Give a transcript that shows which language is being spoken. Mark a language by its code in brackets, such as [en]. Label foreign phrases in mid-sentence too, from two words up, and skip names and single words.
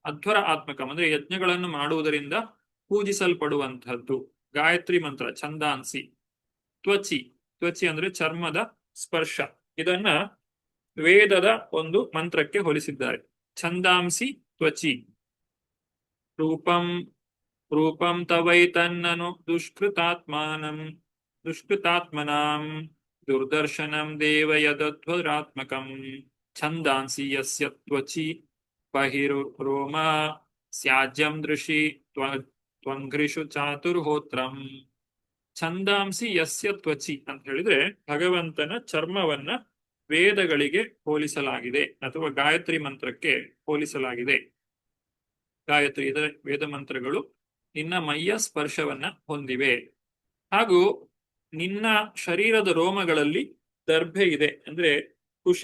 [sa] ಅಧ್ವರ ಆತ್ಮಕಂ [kn] ಅಂದ್ರೆ ಯಜ್ಞಗಳನ್ನು ಮಾಡುವುದರಿಂದ ಪೂಜಿಸಲ್ಪಡುವಂತಹದ್ದು. ಗಾಯತ್ರಿ ಮಂತ್ರ ಛಂದಾಂಸಿ. ತ್ವಚಿ, ತ್ವಚಿ ಅಂದ್ರೆ ಚರ್ಮದ ಸ್ಪರ್ಶ. ಇದನ್ನ ವೇದದ ಒಂದು ಮಂತ್ರಕ್ಕೆ ಹೋಲಿಸಿದ್ದಾರೆ. [sa] ಛಂದಾಂಸಿ ತ್ವಚಿ. ರೂಪಂ ರೂಪಂ ತವೈತನ್ನನು ದುಷ್ಕೃತಾತ್ಮನಾಂ ದುರ್ದರ್ಶನಂ ದೇವ ಯದಧ್ವರಾತ್ಮಕಂ ಛಂದಾಂಸಿ ಯಸ್ಯ ತ್ವಚಿ ಬಹಿರೋಮ ಸ್ಯಾಜ್ಯಂ ದೃಶಿ ತ್ವಂಘ್ರಿಷು ಚಾತುರ್ಹೋತ್ರಂ. ಛಂದಾಂಸಿ ಯಸ್ಯ ತ್ವಚಿ [kn] ಅಂತ ಹೇಳಿದ್ರೆ ಭಗವಂತನ ಚರ್ಮವನ್ನ ವೇದಗಳಿಗೆ ಹೋಲಿಸಲಾಗಿದೆ ಅಥವಾ ಗಾಯತ್ರಿ ಮಂತ್ರಕ್ಕೆ ಹೋಲಿಸಲಾಗಿದೆ. ಗಾಯತ್ರಿ ಇದರ ವೇದ ಮಂತ್ರಗಳು ನಿನ್ನ ಮೈಯ ಸ್ಪರ್ಶವನ್ನ ಹೊಂದಿವೆ. ಹಾಗೂ ನಿನ್ನ ಶರೀರದ ರೋಮಗಳಲ್ಲಿ ದರ್ಭೆ ಇದೆ ಅಂದ್ರೆ ಕುಶ.